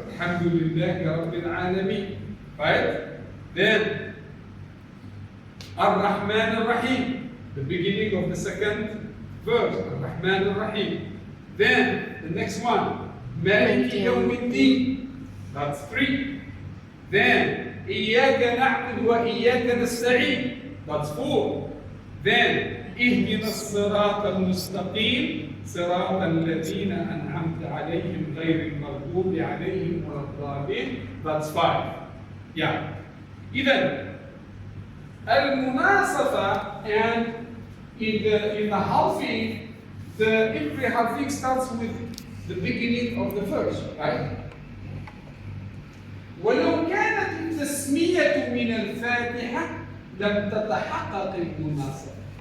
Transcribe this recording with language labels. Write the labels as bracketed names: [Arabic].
[Arabic] الحمد لله رب العالمين. [English] Right? Then [Arabic] الرحمن الرحيم, [English] the beginning of the second verse. [Arabic] الرحمن الرحيم. [English] Then the next one [Arabic] مالك يوم الدين. [English] That's 3. Then [Arabic] إياك نعبد وإياك نستعين. [English] That's 4. [Arabic] Then اهدنا الصراط المستقيم صراط الذين أنعمت عليهم غير المغضوب عليهم ولا الضالين. [English] That's 5. Yeah. [Arabic] إذن المناصفة, [English] and in the halving, every halving starts with the beginning of the verse, right? [Arabic] ولو كانت التسمية من الفاتحة لم تتحقق المناصفة.